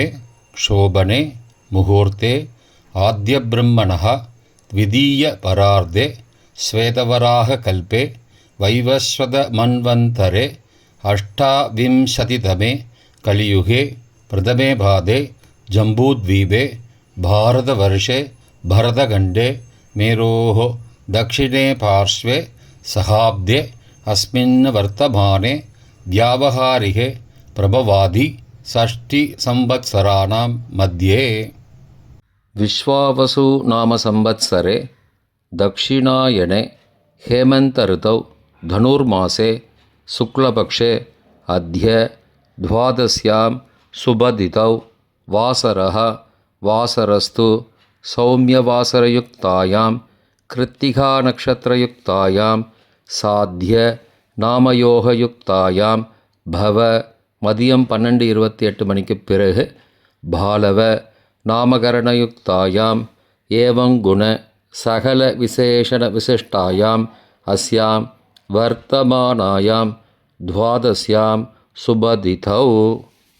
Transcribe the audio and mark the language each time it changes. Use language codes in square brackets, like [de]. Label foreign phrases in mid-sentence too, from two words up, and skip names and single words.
[sa] शोभने मुहूर्ते आद्य ब्रह्मणः द्वितीय परार्धे श्वेतवराह कल्पे वैवस्वत मन्वन्तरे अष्टाविंशतितमे कलियुगे प्रथमे पादे जम्बूद्वीपे भारतवर्षे भरतखण्डे मेरोः दक्षिणे पार्श्वे सहाब्दे अस्मिन् वर्तमाने व्यावहारिके प्रभवादि षष्टि संवत्सराणां मध्ये विश्वावसु नाम संवत्सरे दक्षिणायने हेमंत ऋतौ धनुर्मासे शुक्लपक्षे अद्य द्वादश्यां शुभदितौ वासरः वासरस्तु सौम्यवासरयुक्तायां कृत्तिका नक्षत्रयुक्तायां साध्य नामयोगयुक्तायां भव [ta] மதியம் 12:28 மணிக்கு பிறகு [sa] बालव नामकरणयुक्तायाम् एवङ्गुण सकल विशेषण विशिष्टायाम् अस्याम् वर्तमानायाम् द्वादश्याम् शुभतिथौ.